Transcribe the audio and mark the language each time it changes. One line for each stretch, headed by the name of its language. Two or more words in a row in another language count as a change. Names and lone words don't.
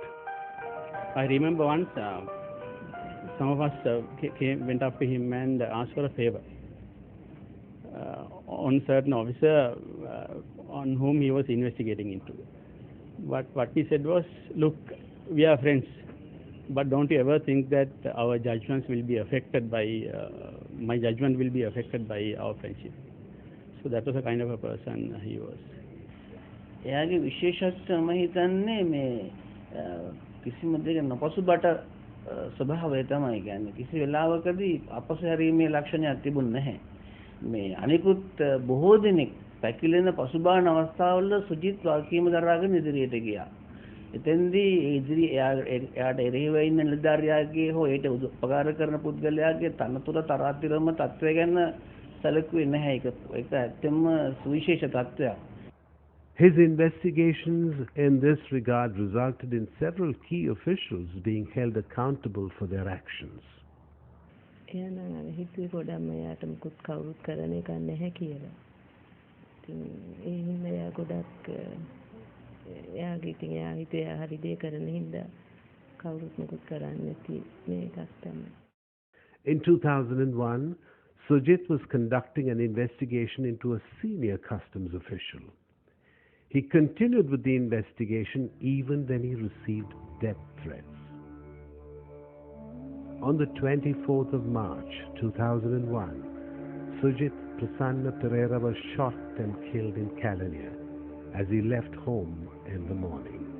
English: I remember once some of us went up to him and asked for a favor on certain officer on whom he was investigating into. What he said was, look, we are friends. But don't you ever think that our judgments will be affected by, my judgment will be affected by our friendship? So that was a kind of a person he was.
Sinhala: එයාගේ විශේෂත්වය මම හිතන්නේ මේ කිසිම දෙයක නොපසුබට ස්වභාවය තමයි. කියන්නේ කිසි වෙලාවකදී අපසු හැරීමේ ලක්ෂණයක් තිබුණ නැහැ. මේ අනිකුත් බොහෝ දෙනෙක් පැකිලෙන පසුබාහන අවස්ථාවල සුජිත් වාක්‍යම දරාගෙන ඉදිරියට ගියා. එතෙන්දී එයාට එරෙහිව ඉන්න නිලධාරියාගේ හෝ ඒට උපකාර කරන පුද්ගලයාගේ තනතුර තරාතිරම තත්ත්වය ගැන සැලකුවේ නැහැ. ඒක ඇත්තම සුවිශේෂ තත්ත්වයක්.
English: His investigations in this regard resulted in several key officials being held accountable for their actions.
Sinhala: එයානම් හිතුවේ ගොඩක්ම එයාට මුකුත් කවුරුත් කරන එක නැහැ කියලා. ඉතින් ඒ හින්දා එයා ගොඩක් එයාගේ ඉතින් එයා හිතුවේ එයා හරි දේ කරන හින්දා කවුරුත් මුකුත් කරන්නේ නැති මේකක් තමයි.
English: In 2001, Sujit was conducting an investigation into a senior customs official. He continued with the investigation even when he received death threats. On the 24th of March 2001, Sujit Prasanna Pereira was shot and killed in Kelaniya as he left home in the morning.